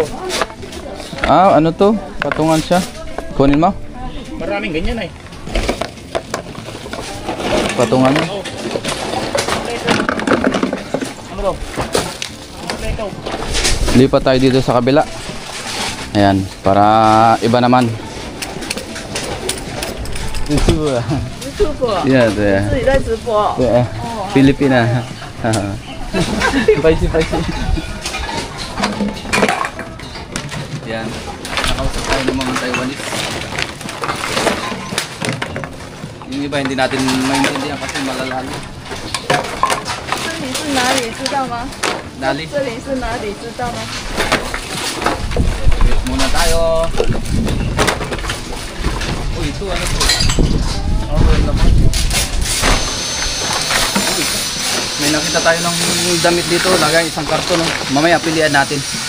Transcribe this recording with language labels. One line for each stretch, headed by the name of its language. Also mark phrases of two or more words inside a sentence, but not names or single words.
Filipino: Ah, ano to? Patungan siya. Kunin mo? Maraming ganyan eh. Patungan mo? Ano to? Ito. Lipat tayo dito sa kabila. Ayan, para iba naman. YouTube.
English: Yeah, yeah.
Chinese: 自己在直播。
English: Yeah.
Filipino: Pilipina. Spicy. Yan. Nakausap tayo ng mga Taiwanese. Yung iba hindi natin maintindihan kasi malalalo.
Chinese: 这里是哪里？知道吗？
Filipino: Dali.
Chinese: 这里是哪里？知道吗？
Filipino: Wait muna tayo. Uy, ito ano to? Oh, well naman. Uy, may nakita tayo ng damit dito. Lagay isang karton. Oh. Mamaya pilihan natin.